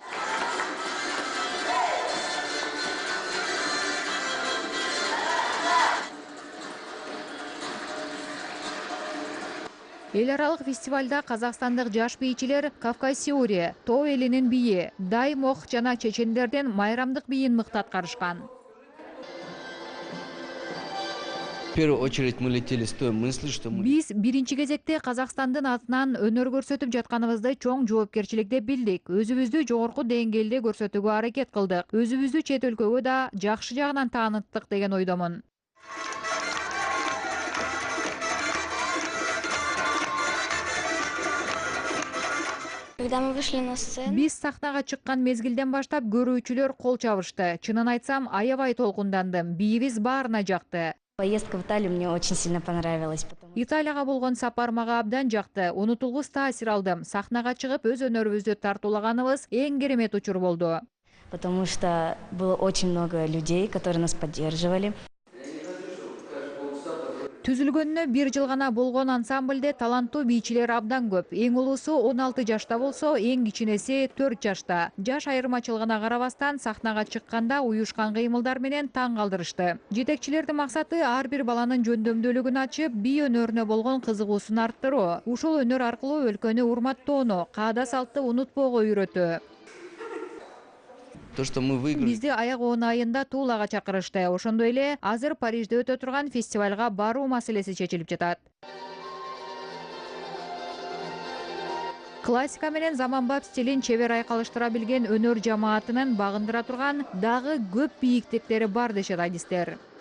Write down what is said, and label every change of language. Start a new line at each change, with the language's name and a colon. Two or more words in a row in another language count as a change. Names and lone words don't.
Kyrgyz: Эл аралык фестивалда казакстандык жаш бийчилер Кавказиурия, Тоо элинин бийи, Даймох жана чечендерден майрамдык бийин мыкты аткарышкан.
Russian: В первую очередь мы летели с той мыслью, что мы...
Kyrgyz: Биз биринчи кезекте Казакстандын атынан өнөр көрсөтүп жатканыбызды чоң жоопкерчилик деп билдик. Өзүбүздү жогорку деңгээлде көрсөтүүгө аракет кылдык. Өзүбүздү чет өлкөгө да жакшы жагынан тааныттык деген ойдомун.
Russian: Когда мы вышли на сцену,
Kyrgyz: Биз сахнага чыккан мезгилден баштап көрүүчүлөр кол чабышты. Чынын айтсам, аябай толкундандым. Бийибиз баарына жакты.
Russian: Поездка в Италию мне очень сильно понравилась.
Kyrgyz: Италияга болгон сапар мага абдан жакты. Унутулгус таасир алдым. Сахнага чыгып өз өнөрүбүздү тартуулаганыбыз эң керемет учур болду.
Russian: Потому что было очень много людей, которые нас поддерживали.
Kyrgyz: Түзүлгөнүнө 1 жыл гана болгон ансамбльде таланттуу бийчилер абдан көп. Эң улуусу 16 жашта болсо, эң кичинеси 4 жашта. Жаш айырмачылыгына карабастан сахнага чыкканда уюшкан кыймылдар менен таң калтырышты. Жетекчилердин максаты ар бир баланын жөндөмдүүлүгүн ачып, бий өнөрүнө болгон кызыгуусун арттыруу. Ушул өнөр аркылуу өлкөнү урматтоону, каада салтты унутпоого үйрөтүү.
Russian: То, что мы выиграли...
Kyrgyz: Бизди аяк он айында Туулага чакырышты. Ошондой эле азыр Парижде өтө турган фестивалга баруу маселеси чечилип жатат. Классика менен заманбап стилин чебер айкалыштыра билген өнөр жамаатынын багындыра турган дагы көп бийиктиктери бар дешет адистер.